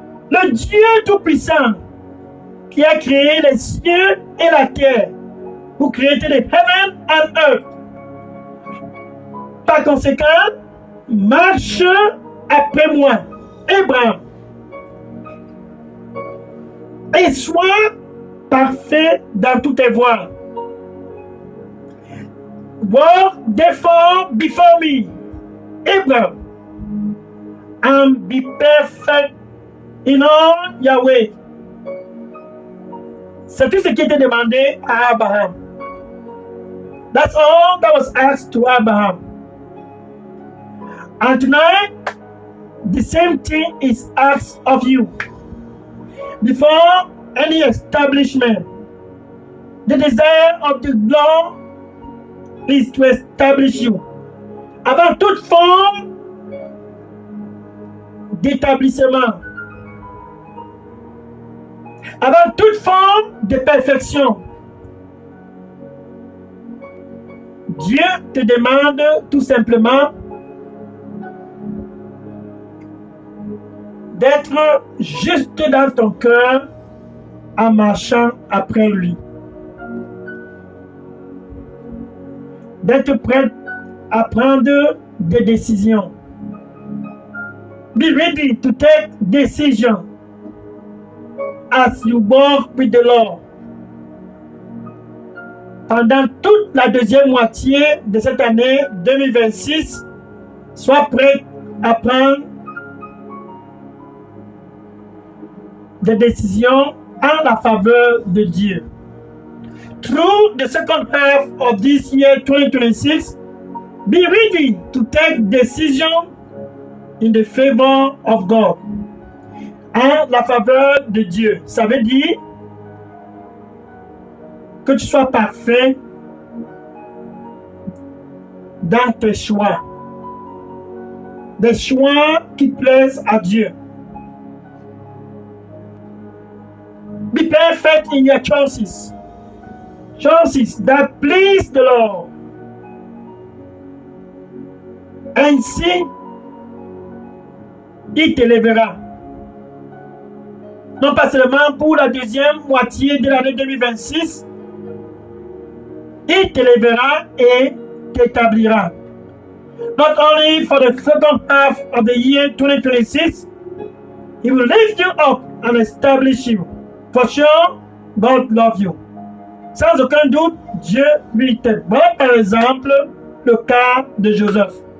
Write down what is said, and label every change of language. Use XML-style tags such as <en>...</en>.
<fr>Le Dieu Tout-Puissant qui a créé les cieux et la terre pour créer les</fr> <en>heaven and earth.</en> <fr>Par conséquent, marche après moi, Abraham, et sois parfait dans toutes tes voies.</fr> <en>Walk therefore before me, Abraham, and be perfect in all your ways.</en> <fr>C'est tout ce qui était demandé à Abraham.</fr> <en>That's all that was asked to Abraham. And tonight, the same thing is asked of you. Before any establishment, the desire of the Lord is to establish you.</en> <fr>Avant toute forme d'établissement, avant toute forme de perfection, Dieu te demande tout simplement d'être juste dans ton cœur en marchant après lui. D'être prêt à prendre des décisions. Be ready to take decisions as you walk with the Lord. Pendant toute la deuxième moitié de cette année 2026, sois prêt à prendre des décisions en la faveur de Dieu.</fr> <en>Through the second half of this year 2026, be ready to take decision in the favor of God.</en> <fr>En la faveur de Dieu. Ça veut dire que tu sois parfait dans tes choix. Des choix qui plaisent à Dieu.</fr> <en>Be perfect in your choices. Choices that please the Lord.</en> <fr>Ainsi, il t'élèvera. Non pas seulement pour la deuxième moitié de l'année 2026, il t'élèvera et t'établira.</fr> <en>Not only for the second half of the year 2026, he will lift you up and establish you. For sure, God loves you.</en> <fr>Sans aucun doute, Dieu lui t'aime. Voilà par exemple le cas de Joseph.</fr>